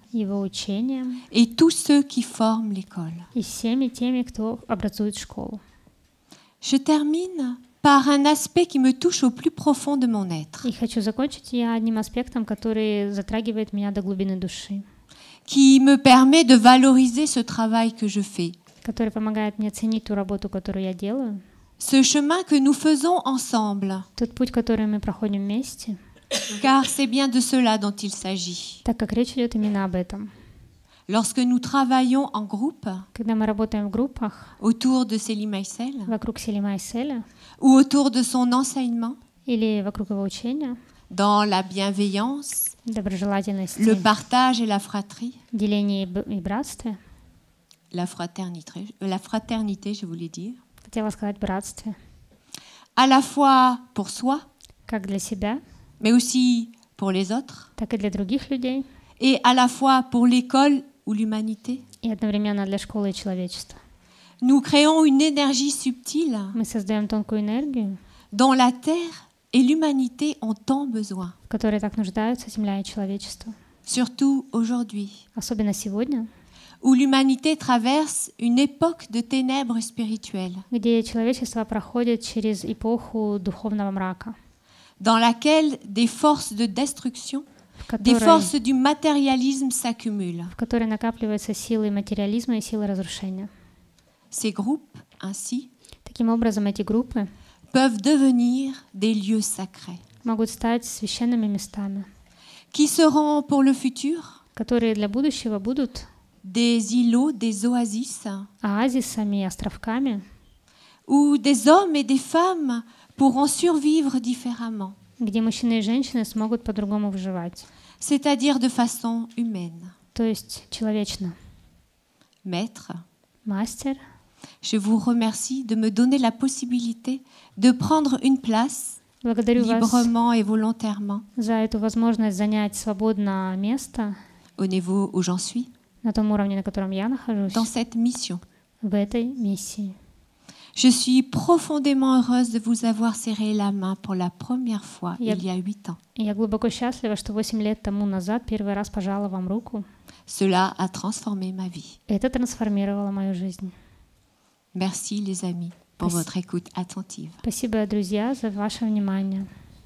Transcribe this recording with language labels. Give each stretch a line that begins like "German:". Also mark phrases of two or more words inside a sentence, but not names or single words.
Russian: его учением
French: et tous ceux qui forment l'école.
Russian: и всеми теми, кто образует школу.
French: Je termine par un aspect qui me touche au plus profond de mon être,
Russian: И хочу закончить я одним аспектом, который затрагивает меня до глубины души,
French: qui me permet de valoriser ce travail que je fais,
Russian: который помогает мне ценить ту работу, которую я делаю,
French: ce chemin que nous faisons ensemble,
Russian: тот путь, который мы проходим вместе,
French: car c'est bien de cela dont il s'agit.
Russian: так как речь идет именно об этом.
French: Lorsque nous travaillons en groupe
Russian: Когда мы работаем в группах
French: autour de Célie Maïsel
Russian: вокруг Селима и Селя
French: ou autour de son enseignement,
Russian: или вокруг его учения,
French: dans la bienveillance,
Russian: доброжелательности,
French: le partage et la fratrie,
Russian: делении и братстве,
French: la fraternité, je voulais dire,
Russian: хотела сказать братстве,
French: à la fois pour soi,
Russian: как для себя,
French: mais aussi pour les autres,
Russian: так и для других людей,
French: et à la fois pour l'école ou l'humanité.
Russian: и одновременно для школы и человечества.
French: Nous créons une énergie subtile
Russian: Мы создаем тонкую энергию,
French: dont la Terre et l'humanité ont tant besoin,
Russian: в которой так нуждаются Земля и человечество.
French: surtout aujourd'hui,
Russian: Особенно сегодня,
French: où l'humanité traverse une époque de ténèbres spirituelles,
Russian: где человечество проходит через эпоху духовного мрака,
French: dans laquelle des forces de destruction,
Russian: в
French: des
Russian: которой,
French: forces du matérialisme s'accumulent.
Russian: в которой накапливаются силы материализма и силы разрушения.
French: Ces groupes, ainsi,
Russian: Таким образом, эти группы
French: peuvent devenir des lieux sacrés,
Russian: могут стать священными местами,
French: qui seront pour le futur
Russian: которые для будущего будут
French: des îlots, des oasis,
Russian: оазисами и островками,
French: où des hommes et des femmes pourront survivre différemment,
Russian: где мужчины и женщины смогут по-другому выживать,
French: c'est-à-dire de façon humaine.
Russian: то есть человечно.
French: Maître,
Russian: Мастер,
French: je vous remercie de me donner la possibilité de prendre une place
Russian: благодарю вас
French: librement et volontairement
Russian: за эту возможность занять свободно место
French: au niveau où j'en suis,
Russian: на том уровне, на котором я нахожусь,
French: dans cette mission.
Russian: в этой миссии.
French: Je suis profondément heureuse de vous avoir serré la main pour la première fois il y a 8 ans.
Russian: И я глубоко счастлива, что 8 лет тому назад первый раз пожала вам руку.
French: Cela a transformé ma vie.
Russian: Это трансформировало мою жизнь.
French: Merci les amis pour votre écoute attentive.
Russian: Спасибо, друзья, за ваше внимание.